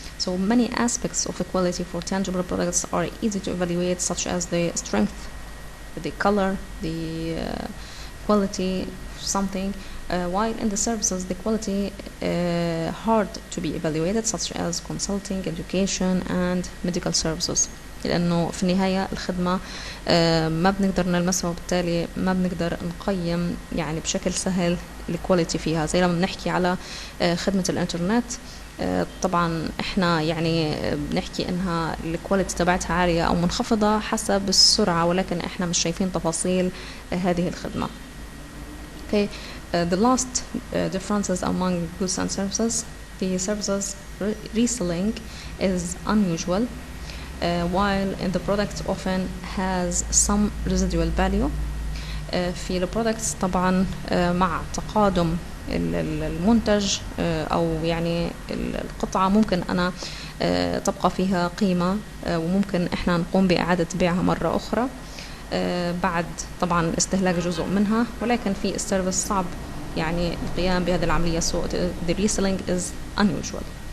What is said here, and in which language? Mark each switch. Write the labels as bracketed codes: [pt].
[en] So many aspects of equality for tangible products are easy to evaluate, such as the strength, the color, the quality of something, while in the services the quality hard to be evaluated, such as consulting, education, and medical services. [ar] لأنه في النهاية الخدمة ما بنقدر نلمسها، وبالتالي ما بنقدر نقيم يعني بشكل سهل الكواليتي فيها. زي لما بنحكي على خدمة الإنترنت، طبعا احنا يعني بنحكي انها الكواليتي تبعتها عالية او منخفضة حسب السرعة، ولكن احنا مش شايفين تفاصيل هذه الخدمة. [en] Okay. The last differences among goods and services, the services reselling is unusual, while in the product often has some residual value. [ar] في البرودكتس طبعا مع تقادم المنتج أو يعني القطعة ممكن أنا تبقى فيها قيمة، وممكن إحنا نقوم بإعادة بيعها مرة أخرى بعد طبعا استهلاك جزء منها، ولكن في السيرفيس صعب يعني القيام بهذه العملية. [en] so the reselling is unusual.